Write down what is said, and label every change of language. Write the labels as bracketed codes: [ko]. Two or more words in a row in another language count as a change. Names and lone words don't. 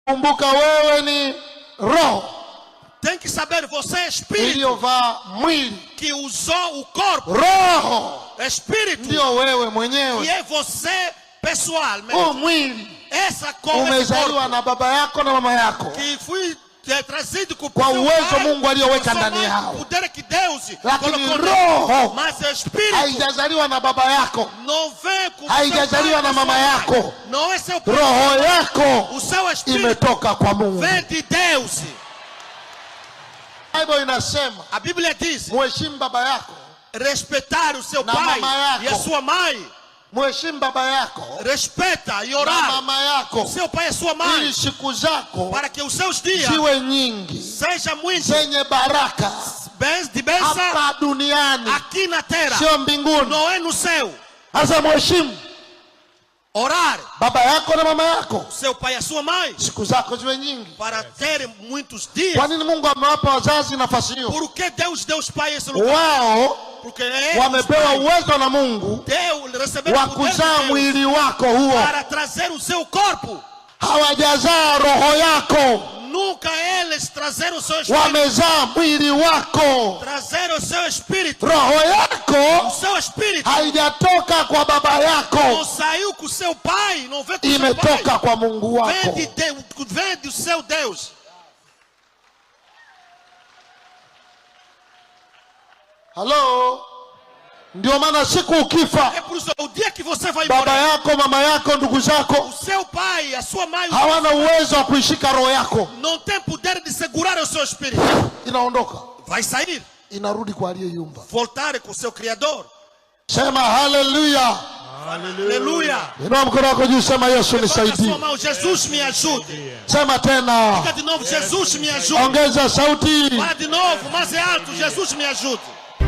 [sw] Kumbuka wewe ni roho. [pt] Tem que saber, você é espírito [sw] iliyovaa mwili, [pt] que usou o corpo. [sw] Roho [pt] Espírito [sw] ndio wewe mwenyewe. [pt] que é você pessoalmente. [sw] O mwili [pt] Essa coisa [sw] umezaliwa na baba yako na mama yako [pt] que fui trazido com [sw] kwa uwezo [pt] pai, [sw] Mungu aliyoweka ndani yao. [pt] poder que Deus [sw] Lakini [pt] colocou [sw] roho [pt] mas o espírito [sw] haijazaliwa na baba yako, [pt] não vem com [sw] haijazaliwa na mama yako. [pt] não é seu pai. [sw] Roho yako [pt] O seu espírito [sw] imetoka kwa Mungu. [pt] vem de Deus. [sw] Bible inasema [pt] A Bíblia diz: [sw] muheshimu baba yako, [pt] respeitar o seu [sw] na [pt] pai [sw] mama yako. [pt] e a sua mãe. [sw] Muheshimu baba yako [pt] Respeita e [sw] na [pt] orar [sw] mama yako, [pt] seu pai e sua mãe, [sw] ili siku zako [pt] para que os seus dias [sw] ziwe nyingi [pt] sejam muito [sw] zenye baraka [pt] de bênção [sw] hapa duniani, [pt] aqui na terra, [sw] sio mbinguni. [pt] não é no céu. [sw] Sasa muheshimu [pt] Orar [sw] baba yako na mama yako, [pt] seu pai e a sua mãe, [sw] siku zako ziwe nyingi. [pt] para ter muitos dias. [sw] Kwa nini Mungu amewapa wazazi nafasi hiyo? [pt] Por que Deus deu os pais esse lugar? [sw] Wao [pt] Porque eles, [sw] wamepewa uwezo na Mungu [pt] receberam [sw] wa [pt] o poder de [sw] kuzaa [pt] Deus [sw] mwili wako huo, [pt] para trazer o seu corpo. [sw] hawajazaa roho yako, [pt] Nunca eles trazeram o seu espírito. [sw] wamezaa mwili wako. [pt] Trazeram o seu espírito. [sw] Roho [pt] O [sw] yako [pt] seu espírito [sw] haijatoka kwa baba [pt] não [sw] yako, [pt] saiu com o seu pai, não veio com o seu [sw] imetoka [pt] pai. [sw] kwa Mungu [pt] Vem [sw] wako. [pt] de Deus, vem do seu Deus. [sw] Halo, ndio maana siku ukifa, [pt] É por isso, o dia que você vai [sw] baba [pt] embora, [sw] yako, mama yako, ndugu [pt] o [sw] zako [pt] seu pai, a sua mãe, [sw] hawana uwezo wa kuishika roho yako, [pt] não tem poder de segurar o seu espírito. [sw] inaondoka, [pt] Vai sair, [sw] inarudi kwa aliyeiumba. [pt] voltar com o seu Criador. [sw] Sema haleluya. [pt] Aleluia. [sw] Inua mkono wako juu, sema Yesu [pt] Levanta a sua [sw] nisaidie. [pt] mão, Jesus me ajude. [sw] Sema tena, [pt] Diga de novo, Jesus me ajude. [sw] ongeza sauti. [pt] Fala de novo, mais é alto, Jesus me ajude.